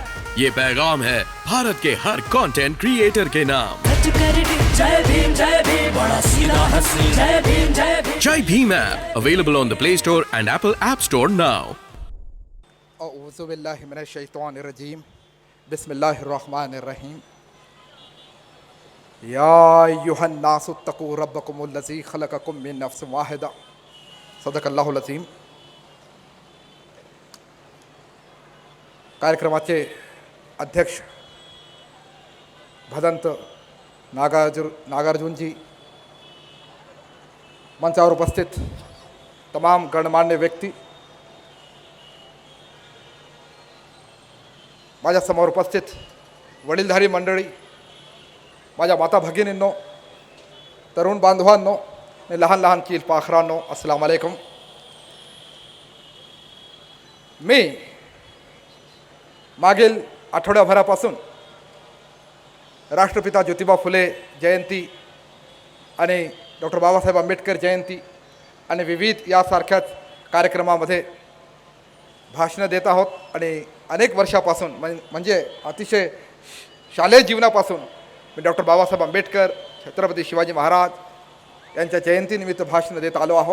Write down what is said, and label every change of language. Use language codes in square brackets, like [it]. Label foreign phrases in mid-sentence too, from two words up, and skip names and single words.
[hi] ये पैगाम है भारत के हर [en] content creator [hi] के नाम। जय भीम बड़ा सीधा हंसी जय भीम [en] Jai Bhim app available on the Play Store and Apple App Store now. [ar] أعوذ بالله من الشيطان الرجيم بسم الله الرحمن الرحيم. يا أيها الناس اتقوا ربكم الذي خلقكم من نفس واحدة صدق الله العظيم. [mr] कार्यक्रमाचे अध्यक्ष भदंत नागार्जुनजी, मंचावर उपस्थित तमाम गणमान्य व्यक्ती, माझ्यासमोर उपस्थित वडीलधारी मंडळी, माझ्या माता भगिनींनो, तरुण बांधवांनो आणि लहान लहान कील पाखरांनो, [ar] السلام عليكم. [mr] मी मागील आठवड्याभरापासून राष्ट्रपिता ज्योतिबा फुले जयंती आणि डॉक्टर बाबासाहेब आंबेडकर जयंती आणि विविध यासारख्याच कार्यक्रमामध्ये भाषणं देत आहोत आणि अनेक वर्षापासून म्हणजे अतिशय शालेय जीवनापासून मी डॉक्टर बाबासाहेब आंबेडकर, छत्रपती शिवाजी महाराज यांच्या जयंतीनिमित्त भाषणं देत आलो आहोत।